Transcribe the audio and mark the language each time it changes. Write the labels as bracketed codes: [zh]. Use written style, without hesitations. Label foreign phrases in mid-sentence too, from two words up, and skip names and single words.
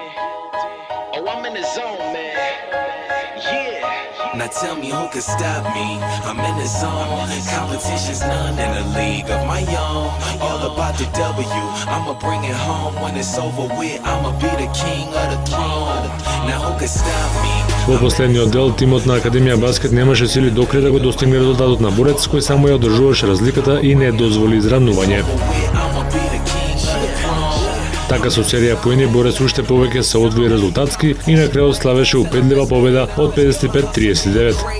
[en] Now tell me who can stop me. I'm in the zone. Competition's none in a league of my own. All about the W. I'ma bring it home when it's over with. I'ma be the king of the throne. Now who can stop me? [mk] Во последниот дел тимот на Академија Баскет немаше сили докрај да го достигне резултатот на Борец, кој само ја одржуваше разликата и не дозволи изравнување. Така со серија поени Борец уште повеќе се одвои резултатски и на крајот славеше упедлива победа од 55-39.